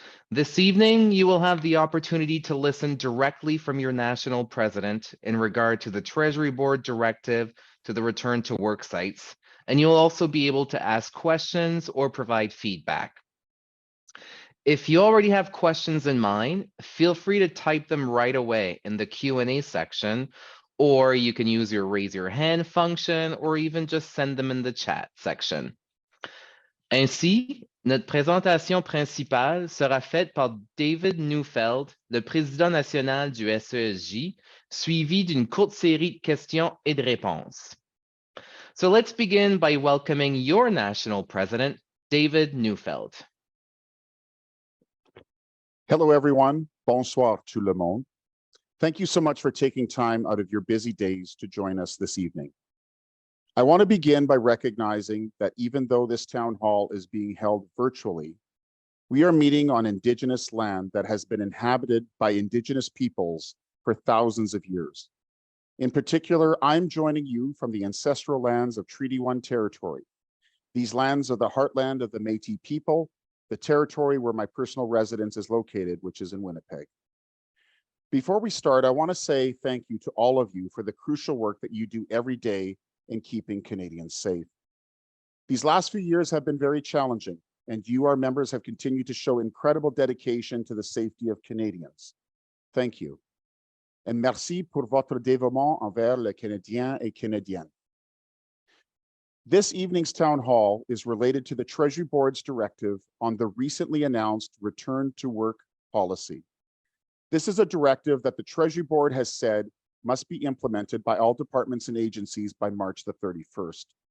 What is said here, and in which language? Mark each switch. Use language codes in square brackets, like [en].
[en] This evening, you will have the opportunity to listen directly from your national president in regard to the Treasury Board directive to the return to work sites, and you'll also be able to ask questions or provide feedback. If you already have questions in mind, feel free to type them right away in the Q&A section, or you can use your raise your hand function, or even just send them in the chat section. [fr] Ainsi, notre présentation principale sera faite par David Neufeld, le président national du SESJ, suivi d'une courte série de questions et de réponses. [en] So let's begin by welcoming your national president, David Neufeld. Hello, everyone. [fr] Bonsoir tout le monde. [en] Thank you so much for taking time out of your busy days to join us this evening. I want to begin by recognizing that even though this town hall is being held virtually, we are meeting on Indigenous land that has been inhabited by Indigenous peoples for thousands of years. In particular, I'm joining you from the ancestral lands of Treaty 1 territory. These lands are the heartland of the Métis people, the territory where my personal residence is located, which is in Winnipeg. Before we start, I want to say thank you to all of you for the crucial work that you do every day in keeping Canadians safe. These last few years have been very challenging, and you, our members, have continued to show incredible dedication to the safety of Canadians. Thank you. [fr] And merci pour votre dévouement envers les Canadiens et Canadiennes. [en] This evening's town hall is related to the Treasury Board's directive on the recently announced return to work policy. This is a directive that the Treasury Board has said must be implemented by all departments and agencies by March the 31st.